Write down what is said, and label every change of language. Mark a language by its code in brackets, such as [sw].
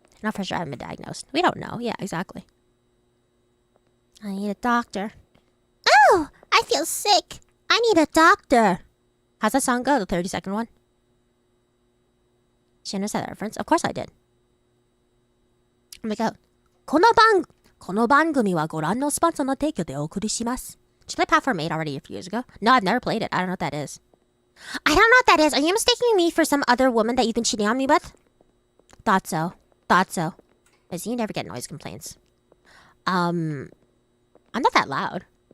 [en] Not for sure I haven't been diagnosed. We don't know. Yeah, exactly. I need a doctor. Oh, I feel sick. I need a doctor. How's that song go? The 30-second one? She understood that reference? Of course I did. Oh my god. [ja] この番組はご覧のスポンサーの提供でお送りします。 [en] Did you play Platform 8 already a few years ago? No, I've never played it. I don't know what that is. I don't know what that is. Are you mistaking me for some other woman that you've been cheating on me with? Thought so. Because you never get noise complaints. I'm not that loud.